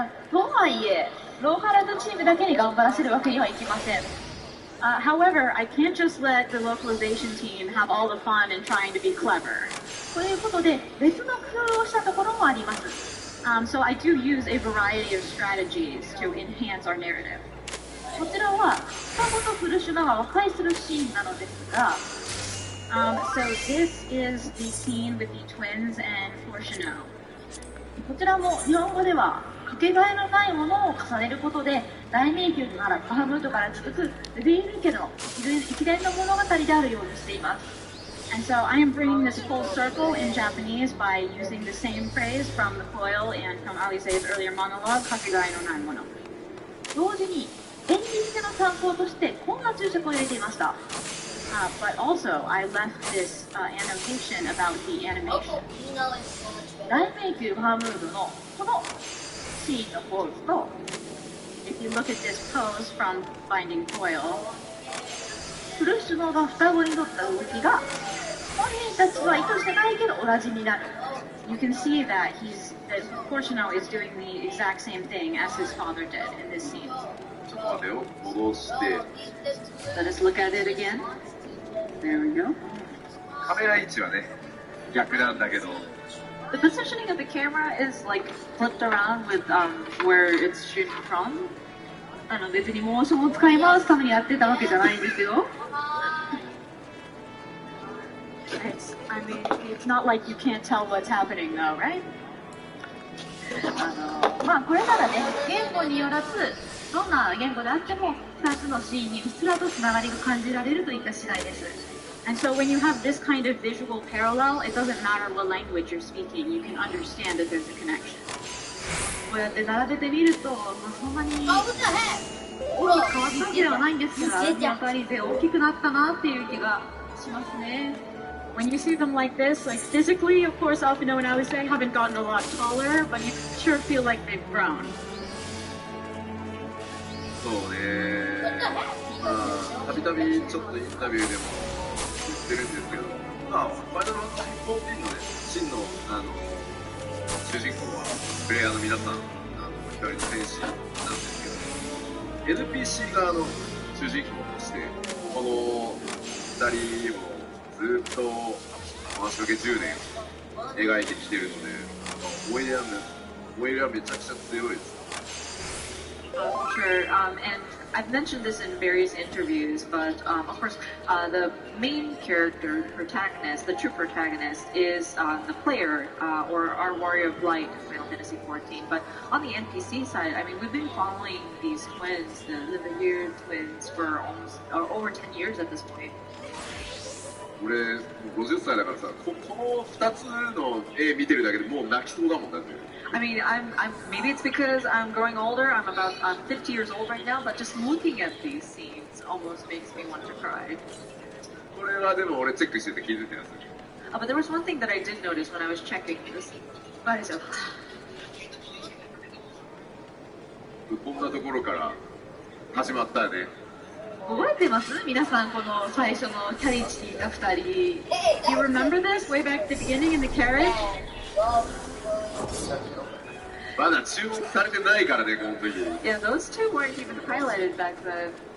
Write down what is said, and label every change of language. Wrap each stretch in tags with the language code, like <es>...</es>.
<ja>とはいえ、ローカライズチームだけに頑張らせるわけにはいきません。</ja> <en>However, I can't just let the localization team have all the fun and trying to be clever.</en> <ja>ということで、別の工夫をしたところもあります。</ja> <en>So I do use a variety of strategies to enhance our narrative.</en> <ja>こちらは、双子とフルシュナが和解するシーンなのですが、</ja> <en>so this is the scene with the twins and Fortuno.</en> <ja>こちらも日本語では、かけがえのないものを重ねることで大迷宮とならバハムートから続くルビール家の一連の物語であるようにしています。</ja> <en>And so I am bringing this full circle in Japanese by using the same phrase from the foil and from Alise's earlier monologue,</en> <ja>かけがえのないもの。同時に演技付けの参考としてこんな注釈を入れていました。</ja> <en>But also I left this annotation about the animation.</en> <ja>大迷宮バハムートのこのシーンのポーズと、</ja> <en>if you look at this pose from Finding Foil,</en> <ja>フルシュノが双子にとった動きが本人たちは意図してないけど同じになる。</ja> <en>You can see that Fortuno is doing the exact same thing as his father did in this scene.</en> <ja>ちょっと待てよ、戻して。</ja> <en>Let us look at it again. There we go.</en> <ja>カメラ位置はね、逆なんだけど。</ja> <en>The positioning of the camera is like flipped around with where it's shooting from.</en> <ja>別にモーションを使い回すためにやってたわけじゃないんですよ。</ja> <en>I mean, it's not like you can't tell what's happening though, right?</en> <ja>まあこれならね、言語によらずどんな言語であっても2つのシーンにうっすらとつながりが感じられるといった次第です。</ja> <en>And so when you have this kind of visual parallel, it doesn't matter what language you're speaking, you can understand that there's a connection.</en> <ja>こうやって並べてみると、まあ、そんなに大きく変わったわけではないんですが、やっぱり大きくなったなっていう気がしますね。</ja> <en>When you see them like this, like physically, of course, Alphino and Alice haven't gotten a lot taller, but you sure feel like they've grown.</en> <ja>そうね。まあ、たびたびちょっとインタビューでも言ってるんですけど、まあ、ファイナルファンタジー14のね、真の、主人公は、プレイヤーの皆さん、光の戦士なんですけど、NPC 側の主人公として、この2人をずっと回しかけ10年描いてきてるので、思い入れはめちゃくちゃ強いです。</ja> <en>Sure, and I've mentioned this in various interviews, but of course, the main character, protagonist, the true protagonist, is the player, or our Warrior of Light in Final Fantasy XIV. But on the NPC side, I mean, we've been following these twins, the Veer twins, for almost over 10 years at this point.</en> <ja>俺50歳だからさ、この2つの絵見てるだけでもう泣きそうだもんだって。</ja> <en>I mean, maybe it's because I'm growing older. I'm 50 years old right now, but just looking at these scenes almost makes me want to cry.</en> <ja>これはでも俺チェックしてて気づいてるんですよ。</ja> <en>But there was one thing that I did notice when I was checking this.</en> <ja>こんなところから始まったよね。覚えてます？皆さんこの最初のキャリーチが2人。</ja> <en>You remember this way back at the beginning in the carriage?</en> <ja>まだ注目されてないからね、この時。</ja> <en>Yeah, those two weren't even highlighted back then.</en>